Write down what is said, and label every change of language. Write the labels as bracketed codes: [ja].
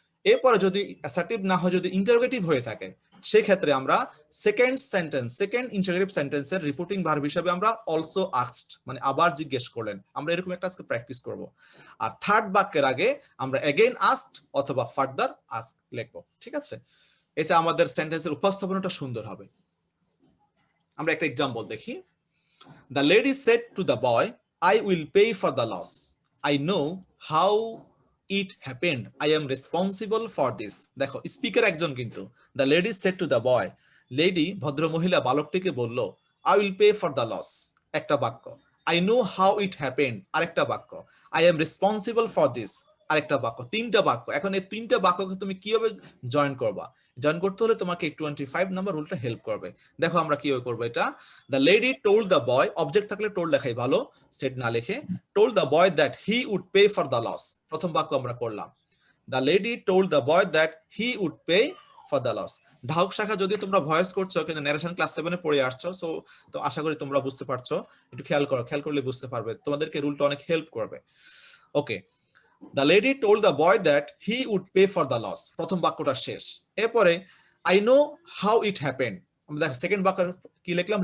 [bn] এরপরে যদি অ্যাসার্টিভ না হয়, যদি ইন্টারোগেটিভ হয়ে থাকে, সেই ক্ষেত্রে আমরা সেকেন্ড ইন্টারোগেটিভ সেন্টেন্সের রিপোর্টিং ভার্ব হিসেবে আমরা অলসো আস্কড মানে আবার জিজ্ঞেস করলেন, আমরা এরকম একটা আজকে প্র্যাকটিস করব। আর থার্ড বাক্যের আগে আমরা এগেইন আস্কড অথবা ফার্দার আস্ক লিখবো। ঠিক আছে? এটা আমাদের সেন্টেন্সের উপস্থাপনাটা সুন্দর হবে। আমরা একটা এক্সাম্পল দেখি। [en] The lady said to the boy, I will pay for the loss. I know how it happened. I am responsible for this. [bn] দেখো স্পিকার একজন কিন্তু। [en] The lady said to the boy, [bn] lady ভদ্র মহিলা বালকটিকে বলল, [en] I will pay for the loss, [bn] একটা বাক্য। [en] I know how it happened, [bn] আরেকটা বাক্য। [en] I am responsible for this, আরেকটা বাক্য। [bn] তিনটা বাক্য। এখন এই তিনটা বাক্যকে তুমি কিভাবে জয়েন করবা? জয়েন করতে হলে তোমাকে 25 নাম্বার রুলটা হেল্প করবে। দেখো আমরা কিভাবে করবো এটা। [en] the lady told the boy, [bn] object থাকলে টোল্ড লেখাই ভালো, সেড না লিখে। [en] told the boy that he would pay for the loss, [bn] প্রথম বাক্য আমরা করলাম। [en] The lady told the boy that he would pay for the loss. [bn] ঢাউক শাখা যদি তোমরা ভয়েস করছো, কিন্তু ন্যারেশন ক্লাস 7 পড়ে আসছো, সো তো আশা করি তোমরা বুঝতে পারছো। একটু খেয়াল করলে বুঝতে পারবে, তোমাদেরকে রুলটা অনেক হেল্প করবে। [en] okay, The lady told the boy that he would pay for the loss, [bn] প্রথম বাক্যটা শেষ। এরপরে [en] I know how it happened, [bn] আমরা দেখো সেকেন্ড বাক্য কি লিখলাম?